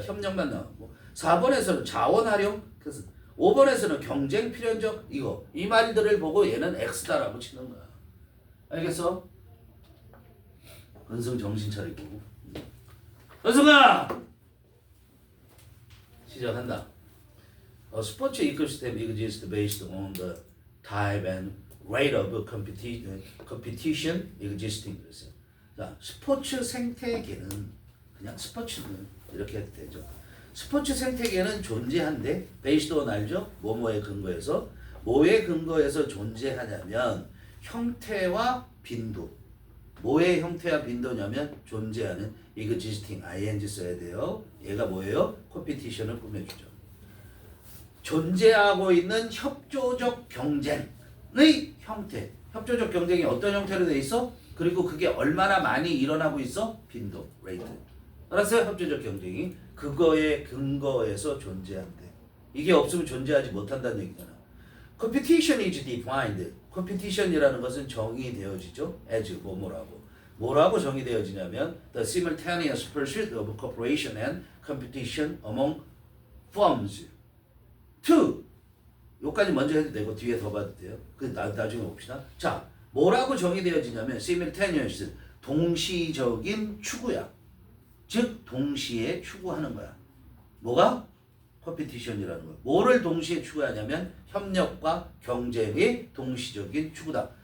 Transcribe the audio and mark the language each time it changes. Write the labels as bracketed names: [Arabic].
[Korean] 협력만 나오고 4번에서는 자원 활용 5번에서는 경쟁 필연적 이거 이 말들을 보고 얘는 X다라고 치는 거야. 알겠어? 은승 정신 차리고 은승아! 시작한다. [English] 스포츠 이코시스템 exists based on the type and rate of competition existing 그랬어요. [Korean] 자, 스포츠 생태계는 그냥 스포츠는 이렇게 해도 되죠. 스포츠 생태계는 존재한데 [English] based on [Korean] 알죠? 뭐뭐에 근거해서 뭐에 근거해서 존재하냐면 형태와 빈도. 뭐의 형태와 빈도냐면 존재하는 [English] existing ing [Korean] 써야 돼요. 얘가 뭐예요? 컴피티션을 꾸며주죠. 존재하고 있는 협조적 경쟁의 형태. 협조적 경쟁이 어떤 형태로 돼 있어? 그리고 그게 얼마나 많이 일어나고 있어? 빈도, 레이트. 알았어요? 협조적 경쟁이 그거에 근거해서 존재한대. 이게 없으면 존재하지 못한다는 얘기잖아. [English] Competition is defined. [Korean] Competition이라는 것은 정의되어지죠. [English] as [Korean] 뭐라고 정의되어지냐면 [English] the simultaneous pursuit of cooperation and competition among firms. 2. [Korean] 요까지 먼저 해도 되고 뒤에 더 봐도 돼요. 그 나중에 봅시다. 자, 뭐라고 정의되어지냐면 simultaneous 동시적인 추구야. 즉 동시에 추구하는 거야. 뭐가? 컴피티션이라는 거야. 뭐를 동시에 추구하냐면 협력과 경쟁의 동시적인 추구다.